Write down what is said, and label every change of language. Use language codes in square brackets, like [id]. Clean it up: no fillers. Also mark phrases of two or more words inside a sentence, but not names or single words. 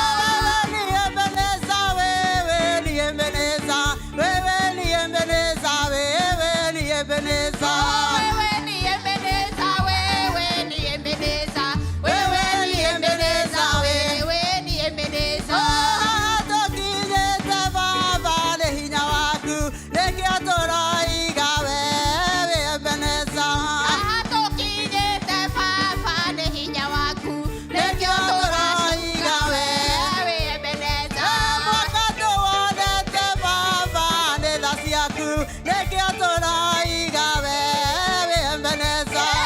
[sw] Wewe ni Ebeneza, wewe ni Ebeneza, wewe ni Ebeneza, wewe ni Ebeneza. Wewe ni Ebeneza, wewe ni Ebeneza, wewe ni Ebeneza, wewe ni Ebeneza. [ki] Tokinyete Baba nĩ hinya waku, nĩkĩo tũroiga wewe Ebeneza. Tukinyĩte Baba nĩ hinya waku, nĩkĩo tũraciuga wewe Ebeneza. Mwaka tũwonete Baba nĩ tha ciaku, nĩkĩo tũroiga wewe Ebeneza.